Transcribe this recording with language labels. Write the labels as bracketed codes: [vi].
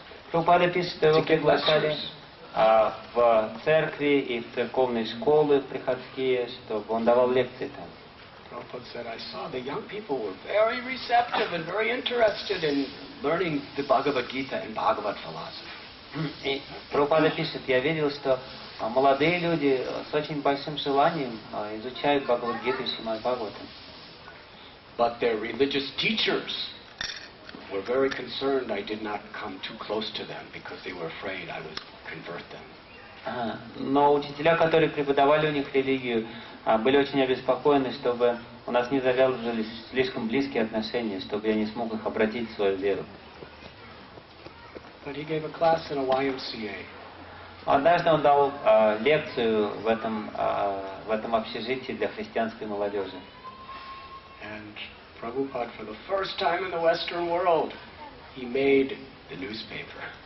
[ru] Прабхупада пишет, что его приглашали в церкви и в церковные школы приходские, чтобы он давал лекции там. [en] Prabhupada said, I saw the young people were very receptive and very interested in learning the Bhagavad Gita and Bhagavad philosophy. [ru] И Прабхупада пишет: я видел, что молодые люди с очень большим желанием изучают Бхагавад-гиту и Шримад-Бхагаватам. [en] But their religious teachers were very concerned I did not come too close to them because they were afraid I would convert them. [ru] Но учителя, которые преподавали у них религию, были очень обеспокоены, чтобы у нас не завязывались слишком близкие отношения, чтобы я не смог их обратить в свою веру. [en] But he gave a class in a YMCA. [ru] Однажды он дал лекцию в этом общежитии для христианской молодежи. [en] And Prabhupada, for the first time in the Western world, he made the newspaper.